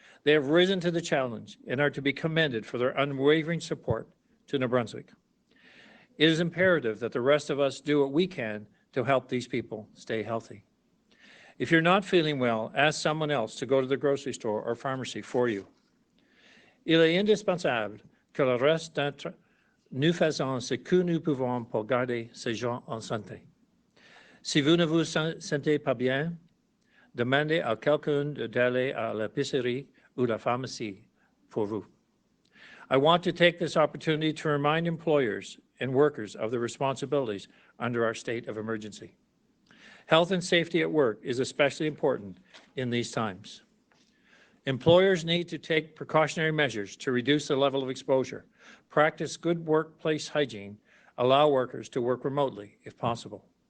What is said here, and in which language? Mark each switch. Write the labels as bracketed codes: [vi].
[en] They have risen to the challenge and are to be commended for their unwavering support to New Brunswick. It is imperative that the rest of us do what we can to help these people stay healthy. If you're not feeling well, ask someone else to go to the grocery store or pharmacy for you. [fr] Il est indispensable que le reste d'entre nous faisons ce que nous pouvons pour garder ces gens en santé. Si vous ne vous sentez pas bien, demandez à quelqu'un d'aller à l'épicerie ou la pharmacie pour vous. [en] I want to take this opportunity to remind employers and workers of their responsibilities under our state of emergency. Health and safety at work is especially important in these times. Employers need to take precautionary measures to reduce the level of exposure, practice good workplace hygiene, allow workers to work remotely if possible.